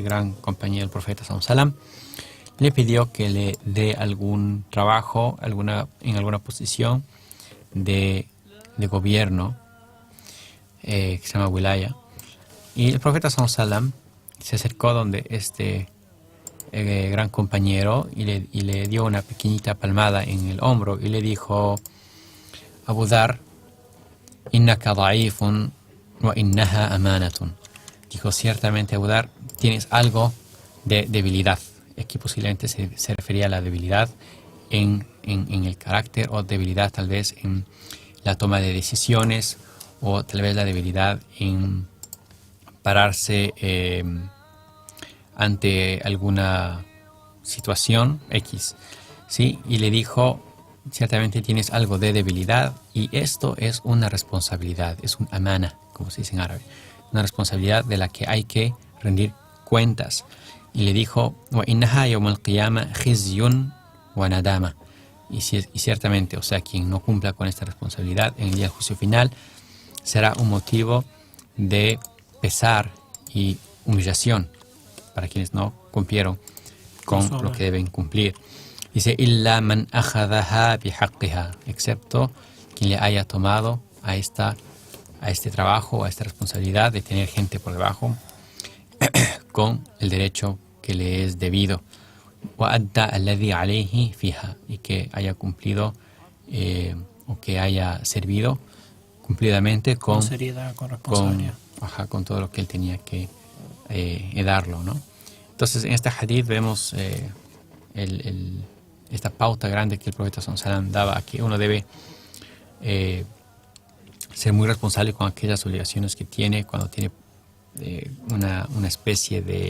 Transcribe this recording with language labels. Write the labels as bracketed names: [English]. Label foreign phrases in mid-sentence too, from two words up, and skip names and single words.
[Spanish] gran compañero del profeta sallam le pidió que le dé algún trabajo, en alguna posición de gobierno que se llama wilaya, y el profeta sallam se acercó donde este gran compañero y le dio una pequeñita palmada en el hombro y le dijo: [Arabic] Abu Dhar, إنك ضعيف وإنها أمانة. [Spanish] Dijo: ciertamente, Abu Dhar, tienes algo de debilidad. Aquí posiblemente se refería a la debilidad en el carácter, o debilidad tal vez en la toma de decisiones, o tal vez la debilidad en pararse ante alguna situación X, ¿sí? Y le dijo: ciertamente tienes algo de debilidad, y esto es una responsabilidad, es un amana, como se dice en árabe, una responsabilidad de la que hay que rendir cuentas. Y le dijo: [Arabic] وإنها يوم القيامة خزي وندامة. [Spanish] Y ciertamente, o sea, quien no cumpla con esta responsabilidad en el día del juicio final será un motivo de pesar y humillación para quienes no cumplieron con lo que deben cumplir. Dice: [Arabic] إلا من أخذها بحقها, [Spanish] excepto quien le haya tomado a este trabajo, a esta responsabilidad de tener gente por debajo con el derecho que le es debido. [Arabic] وأدى الذي عليه فيها, [Spanish] y que haya cumplido o que haya servido cumplidamente con seriedad, con responsabilidad, con todo lo que él tenía que darlo, ¿no? Entonces, en este hadith vemos esta pauta grande que el profeta sallam daba, a que uno debe ser muy responsable con aquellas obligaciones que tiene cuando tiene una especie